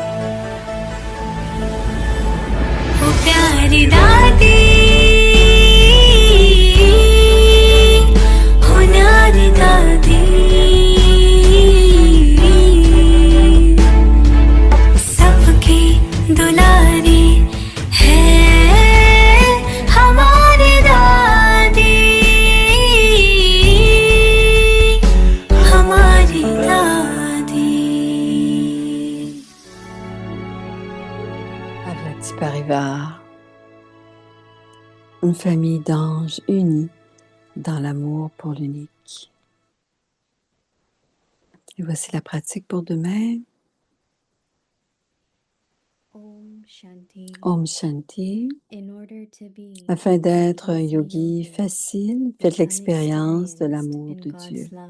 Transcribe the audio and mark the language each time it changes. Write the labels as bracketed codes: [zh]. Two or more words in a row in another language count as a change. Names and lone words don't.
[hi] ओ प्यारी दादी हो न्यारी दादी सबकी दुलारी है हमारी दादी [fr] Parivar, une famille d'anges unis dans l'amour pour l'unique. Et voici la pratique pour demain. [hi] Om Shanti. [fr] Afin d'être un yogi facile, faites l'expérience de l'amour de Dieu.